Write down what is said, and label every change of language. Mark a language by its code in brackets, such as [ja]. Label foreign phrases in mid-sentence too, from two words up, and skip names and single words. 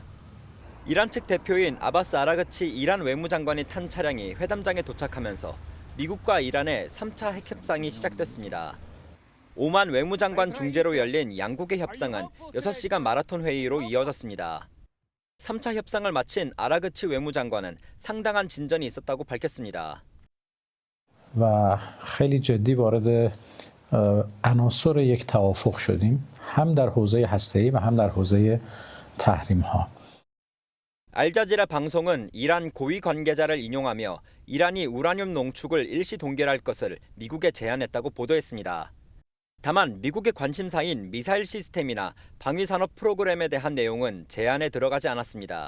[ko] 이란 측 대표인 아바스 아라그치 이란 외무장관이 탄 차량이 회담장에 도착하면서 미국과 이란의 3차 핵 협상이 시작됐습니다. 오만 외무장관 중재로 열린 양국의 협상은 6시간 마라톤 회의로 이어졌습니다. 3차 협상을 마친 아라그치 외무장관은 상당한 진전이 있었다고 밝혔습니다. [fa] و خیلی جدی وارد عناصر یک توافق شدیم هم در حوزه هسته‌ای و هم در حوزه تحریم‌ها. [ko] 알자지라 방송은 이란 고위 관계자를 인용하며 이란이 우라늄 농축을 일시 동결할 것을 미국에 제안했다고 보도했습니다. 다만 미국의 관심사인 미사일 시스템이나 방위산업 프로그램에 대한 내용은 제안에 들어가지 않았습니다.